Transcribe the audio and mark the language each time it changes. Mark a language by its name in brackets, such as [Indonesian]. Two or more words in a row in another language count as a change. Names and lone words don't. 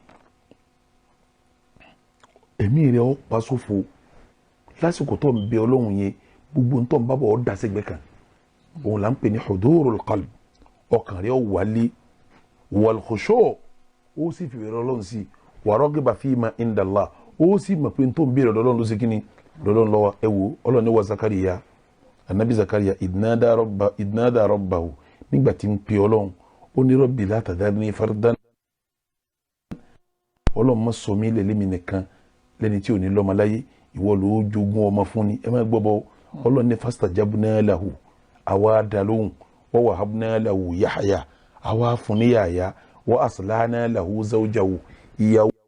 [Yoruba] ẹ̀mí rẹ̀ ó pa sófo lásìkò tó ń bẹ ọlọ́run yẹn gbogbo ń tọ́ ń bábọ̀ ọ́ dá sẹ́gbẹ́ kan òun là ń pè ní [Arabic] حضور القلب [Yoruba] ọkàn rẹ̀ ó wálé [Arabic] والخشوع' [Yoruba] ó sì fi bẹ̀rẹ̀ ọlọ́run sí [Arabic] وراغبا فيما عند الله [Yoruba] ó sì mọ̀ pé tó ń bẹ̀rẹ̀ ọlọ́run ló ṣe kíni lọ́lọ́run lọ́wọ́ ẹ wo ọlọ́run ní [Arabic] وزكريا النبي زكريا إذ نادى ربه [Yoruba] nígbà tí ń pè ọlọ́run ó ní [Arabic] رب لا تذرني فردا [Yoruba] ọlọ́run má sọ mí lẹ́lẹ́mì nìkan lẹ́ni tí ò ní lọ́mọ láyé ìwọ ló jogún ọmọ fún ni ẹ má gbọ́ bọ́ ọlọ́run ní [Arabic] فاستجبنا له [Yoruba] àwa dá lóhùn [Arabic] ووهبنا له يحيى [Yoruba] àwa fún ní Yahya [Arabic] وأصلحنا له زوجه [Yoruba] ìyàwó